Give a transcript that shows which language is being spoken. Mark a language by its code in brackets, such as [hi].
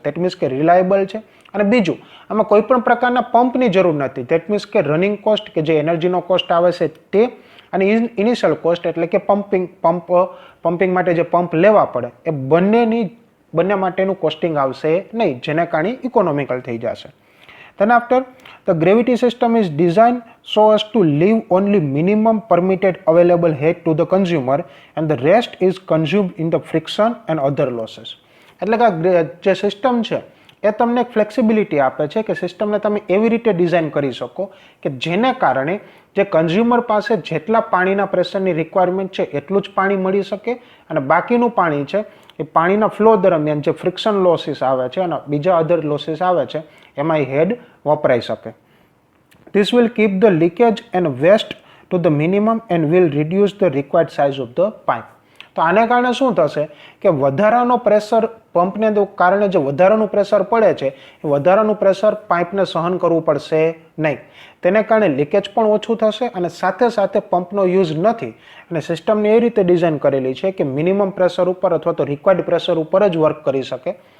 [gu] That means કે reliable છે. અને બીજું આમાં કોઈ પણ પ્રકારના પંપની જરૂર નથી. ધેટ મીન્સ કે રનિંગ કોસ્ટ કે જે એનર્જીનો કોસ્ટ આવે છે તે અને ઇનિશિયલ કોસ્ટ એટલે કે પમ્પિંગ માટે જે પંપ લેવા પડે એ બંને માટેનું કોસ્ટિંગ આવશે નહીં, જેને કારણે ઇકોનોમિકલ થઈ જશે. [en] Then after, the gravity system is designed so as to leave only minimum permitted available heat to the consumer and the rest is consumed in the friction and other losses. [gu] એટલે કે જે system છે એ તમને એક flexibility આપે છે કે સિસ્ટમને તમે એવી રીતે ડિઝાઇન કરી શકો કે જેને કારણે જે કન્ઝ્યુમર પાસે જેટલા પાણીના પ્રેશરની રિક્વાયરમેન્ટ છે એટલું જ પાણી મળી શકે અને બાકીનું પાણી છે એ પાણીના ફ્લો દરમિયાન જે ફ્રિક્શન લોસીસ આવે છે અને બીજા અધર લોસીસ આવે છે એમાં એ હેડ વપરાઈ શકે. [en] This will keep the leakage and waste to the minimum and will reduce the required size of the pipe. [gu] તો આને કારણે શું થશે કે વધારાનો પ્રેશર પંપને કારણે જે વધારાનું પ્રેશર પડે છે એ વધારાનું પ્રેશર પાઇપને સહન કરવું પડશે નહીં. તેને કારણે લીકેજ પણ ઓછું થશે અને સાથે સાથે પંપનો યુઝ નથી અને સિસ્ટમને એ રીતે ડિઝાઇન કરેલી છે કે મિનિમમ પ્રેશર ઉપર અથવા તો રિક્વાયર્ડ પ્રેશર ઉપર જ વર્ક કરી શકે.